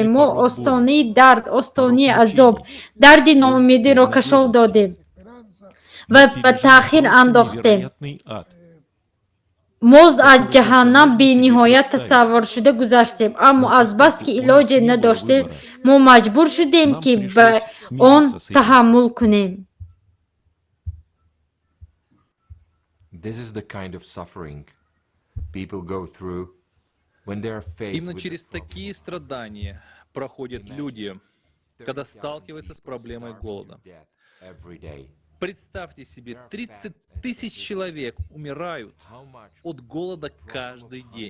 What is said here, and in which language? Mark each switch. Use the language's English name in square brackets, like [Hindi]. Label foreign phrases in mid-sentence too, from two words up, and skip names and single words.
[Tajik] Мо остонаи дард, остонаи азоб, дарди ноумедиро кашол додем ва ба таъхир андохтем. мо аз ҷаҳаннам бениҳоят тасаввуршуда гузаштем, аммо азбаски илоҷе надоштем, мо маҷбур шудем, ки ба он таҳаммул кунем. [Russian] Именно через такие страдания проходят люди, когда сталкиваются с проблемой голода. Представьте себе, 30 тысяч человек умирают от голода каждый день.